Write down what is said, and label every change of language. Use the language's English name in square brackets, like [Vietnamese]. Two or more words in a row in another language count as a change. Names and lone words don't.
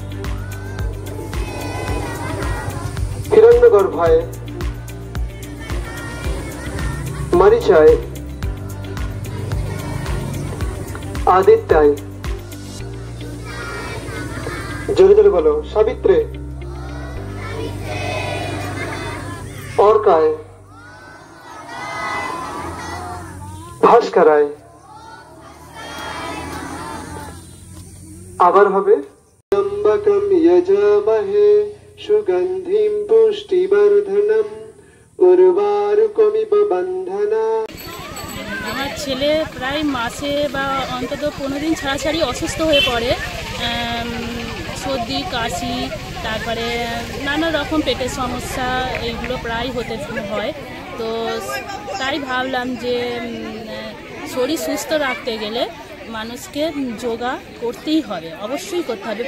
[Sanskrit] हिरण्यगर्भाय, मरीचाय, आदित्याय, [Bangla] জোরে জোরে বলো, [Sanskrit] सावित्रे, अर्काय, भास्कराय, [Bangla] আবার হবে [Sanskrit] त्र्यंबकं यजामहे सुगंधिं पुष्टिवर्धनम् उर्वारुकमिव बन्धना। [Bangla] আমার ছেলে প্রায় মাসে বা অন্তত 15 দিন ছাড়াছাড়ি অসুস্থ হয়ে পড়ে। সর্দি, কাশি, তারপরে নানা রকম পেটের সমস্যা, এইগুলো প্রায় হতে হয়। তো তাই ভাবলাম যে শরীর সুস্থ রাখতে গেলে মানুষকে যোগা করতেই হবে, অবশ্যই করতে হবে।